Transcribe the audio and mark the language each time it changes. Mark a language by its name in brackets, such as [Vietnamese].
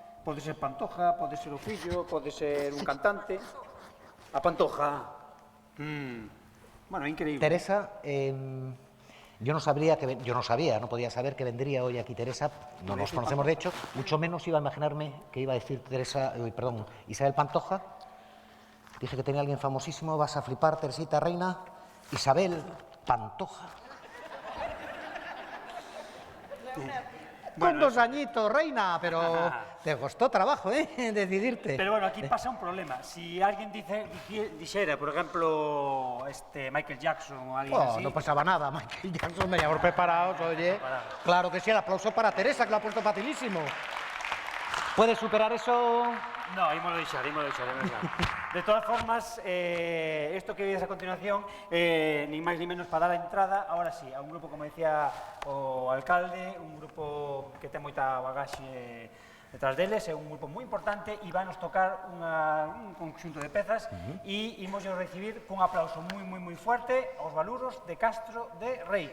[Galician] Pode ser Pantoja, pode ser o fillo, pode ser un cantante. [Spanish] A Pantoja. Bueno, increíble. Teresa, yo no sabía, no podía saber que vendría hoy aquí Teresa, no nos conocemos de hecho, mucho menos iba a imaginarme que iba a decir Isabel Pantoja. Dije que tenía alguien famosísimo, vas a flipar, Teresita Reina, Isabel Pantoja. Con 2 añitos, Reina, pero te costó trabajo, decidirte. Pero bueno, aquí pasa un problema. Si alguien dijera, por ejemplo, Michael Jackson o alguien así... No pasaba nada, Michael Jackson, veníamos preparados, oye. Claro que sí, el aplauso para Teresa, que lo ha puesto facilísimo. ¿Puedes superar eso? [Galician] No, ímolo deixar. [Spanish] De todas formas, esto que veis a continuación, [Galician] ni máis ni menos para dar a entrada, [Spanish] ahora sí, [Galician] a un grupo, como decía o alcalde, un grupo que ten moita bagaxe detrás deles, é un grupo moi importante e vanos tocar un conxunto de pezas e imos recibir cun aplauso moi fuerte aos Baluros de Castro de Rei.